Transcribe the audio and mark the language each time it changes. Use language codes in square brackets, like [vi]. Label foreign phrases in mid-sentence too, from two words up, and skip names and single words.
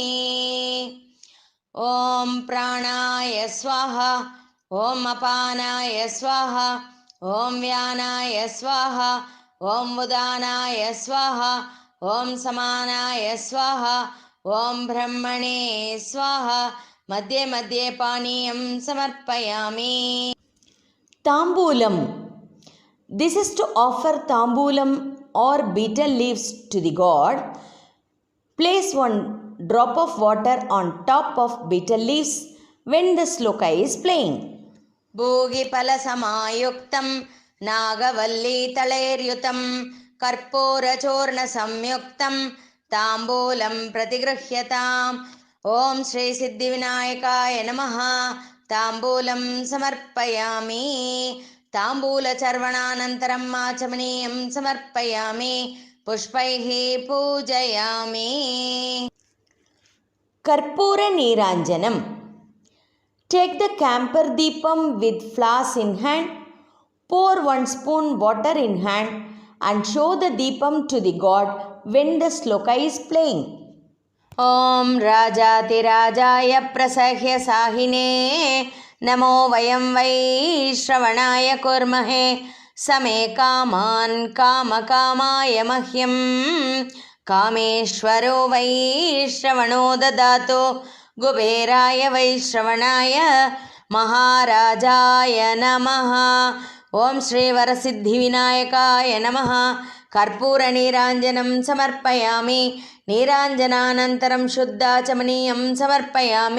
[sa] ॐ प्राणाय स्वाहा, ॐ अपानाय स्वाहा, ॐ व्यानाय स्वाहा, ॐ उदानाय स्वाहा, ॐ समानाय स्वाहा, ॐ ब्रह्मणे स्वाहा। मध्ये मध्ये पानीयं समर्पयामि। ताम्बूलम. [en] This is to offer tambulam or betel leaves to the god. Place 1 drop of water on top of betel leaves when the sloka is playing. [sa] भूगिफलसमायुक्तं नागवल्लीतलैर्युतं कर्पूरचूर्णसंयुक्तं ताम्बूलं प्रतिगृह्यताम्। ఓం శ్రీ సిద్ధి వినాయకాయ నమః. తాంబూలం సమర్పయామి. తాంబూలచర్వణానంతరం ఆచమనీయం సమర్పయామి. పుష్పైః పూజయామి. కర్పూర నీరాంజనం. [en] Take the camphor deepam with flowers in hand, pour 1 spoon water in hand and show the deepam to the god when the sloka is playing. [sa] ॐ राजाधिराजाय प्रसह्य साहिने नमो वयं वैश्रवणाय कुर्महे समे कामान् कामकामाय मह्यं कामेश्वरो वैश्रवणो ददातु కుబేరాయ వైశ్రవణాయ మహారాజాయ నమః. ఓం శ్రీ వరసిద్ధి వినాయకాయ నమః. కర్పూర నీరాంజనం సమర్పయామి. నీరాంజనానంతరం శుద్ధాచమనీయం సమర్పయామి.